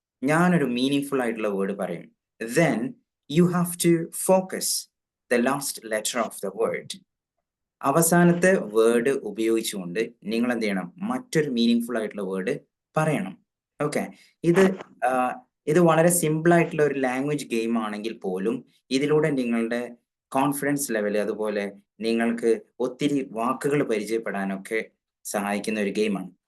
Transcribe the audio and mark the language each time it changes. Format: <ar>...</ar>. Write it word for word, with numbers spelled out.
<ml>ഞാനൊരു മീനിങ്ഫുൾ ആയിട്ടുള്ള വേർഡ് പറയും.</ml> <en>Then you have to focus the last letter of the word.</en> <ml>അവസാനത്തെ word ഉപയോഗിച്ചുകൊണ്ട് നിങ്ങൾ എന്ത് ചെയ്യണം? മറ്റൊരു മീനിങ്ഫുൾ ആയിട്ടുള്ള വേർഡ് പറയണം. ഓക്കെ, ഇത് ആ, ഇത് വളരെ സിമ്പിൾ ആയിട്ടുള്ള ഒരു ലാംഗ്വേജ് ഗെയിം ആണെങ്കിൽ പോലും ഇതിലൂടെ നിങ്ങളുടെ കോൺഫിഡൻസ് ലെവൽ, അതുപോലെ നിങ്ങൾക്ക് ഒത്തിരി വാക്കുകൾ പരിചയപ്പെടാനൊക്കെ സഹായിക്കുന്ന ഒരു ഗെയിമാണ്.</ml>